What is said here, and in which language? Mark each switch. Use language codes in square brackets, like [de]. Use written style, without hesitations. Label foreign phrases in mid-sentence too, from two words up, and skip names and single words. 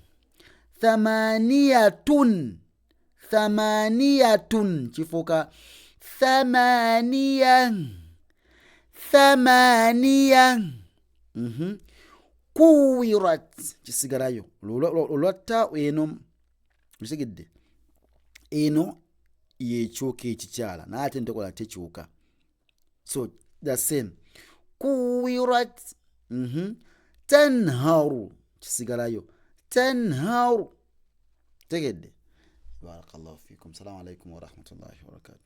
[ar] Thamaniyatun kifuka thamaniya. [lg] Kuwirat kisigalayo olwatta eno, okitegedde, eno yekyuka ekikyala naye ate ntekola tekyuka, [en] so the same. [lg] Kuwirat. Tanharu kisigalayo tanharu, tegedde. [ar] بارك الله فيكم. السلام عليكم ورحمة الله وبركاته.